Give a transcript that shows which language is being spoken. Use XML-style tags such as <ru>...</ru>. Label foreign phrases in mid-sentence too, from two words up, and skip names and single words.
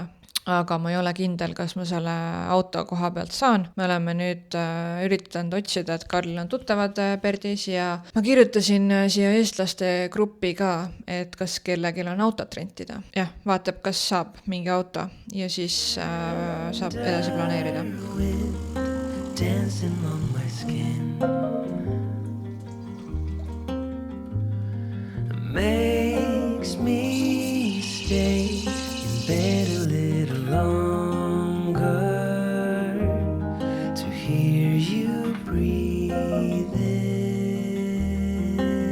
<et>Aga ma ei ole kindel, kas ma selle auto koha pealt saan. Me oleme nüüd üritanud otsida, et Karlil on tuttavad Perdis ja ma kirjutasin siia eestlaste gruppi ka, et kas kellelgi on autot rentida. Jah, vaatab, kas saab mingi auto ja siis saab edasi planeerida.</et> <en>Dancing on my skin makes me stay in bed a little longer to hear you breathe in.</en>